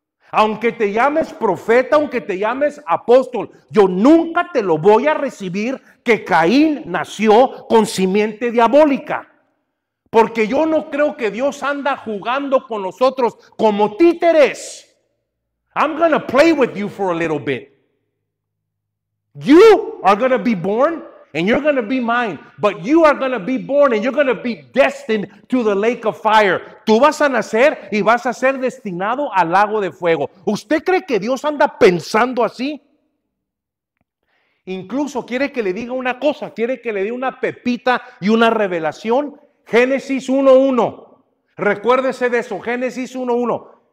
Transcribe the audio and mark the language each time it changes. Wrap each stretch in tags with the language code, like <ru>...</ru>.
<es>Aunque te llames profeta, aunque te llames apóstol, yo nunca te lo voy a recibir que Caín nació con simiente diabólica. Porque yo no creo que Dios anda jugando con nosotros como títeres.</es> <en>I'm going to play with you for a little bit. You are going to be born and you're going to be mine. But you are going to be born and you're going to be destined to the lake of fire.</en> <es>Tú vas a nacer y vas a ser destinado al lago de fuego. ¿Usted cree que Dios anda pensando así? Incluso quiere que le diga una cosa, quiere que le dé una pepita y una revelación. Génesis 1:1. Recuérdese de eso, Génesis 1:1.</es>